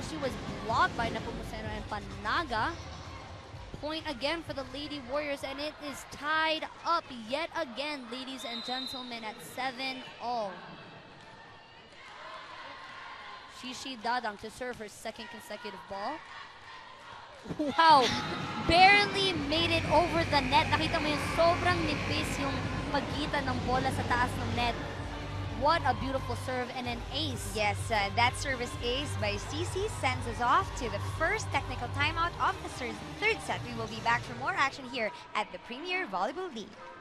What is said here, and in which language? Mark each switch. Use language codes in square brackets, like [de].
[en] She was blocked by Nepomuceno and Panaga. Point again for the Lady Warriors, and it is tied up yet again, ladies and gentlemen, at 7-all. Shishi Dadang to serve her second consecutive ball. Wow! Barely made it over the net. [tl] Nakita mo yung sobrang nipis yung pagitan ng bola sa taas ng net. [en] What a beautiful serve and an ace. Yes, that service ace by CC sends us off to the first technical timeout of the third set. We will be back for more action here at the Premier Volleyball League.